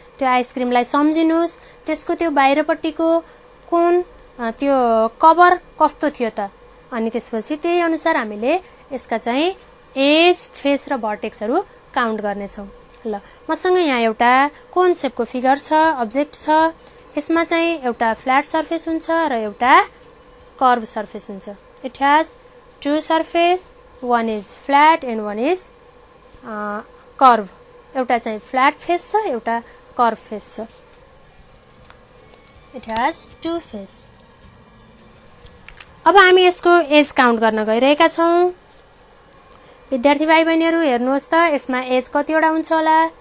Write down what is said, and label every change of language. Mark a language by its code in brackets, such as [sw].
[ne] त्यो आइसक्रिमलाई सम्झिनुहोस्, त्यसको त्यो बाहिरपट्टिको कोन त्यो कभर कस्तो थियो त, अनि त्यसपछि त्यही अनुसार हामीले यसका चाहिँ एज, फेस र भर्टेक्सहरू काउन्ट गर्नेछौँ। ल मसँग यहाँ एउटा कोन सेपको फिगर छ, अब्जेक्ट छ। यसमा चाहिँ एउटा फ्ल्याट सर्फेस हुन्छ र एउटा कर्भ सर्फेस हुन्छ। [en] It has two surface, one is flat and one is curve. [ne] एउटा चाहिँ flat face छ, एउटा curve face छ। [en] It has two face. [ne] अब हामी यसको एज काउन्ट गर्न गइरहेका छौँ। विद्यार्थी भाइ बहिनीहरू हेर्नुहोस् त, यसमा एज कतिवटा हुन्छ होला?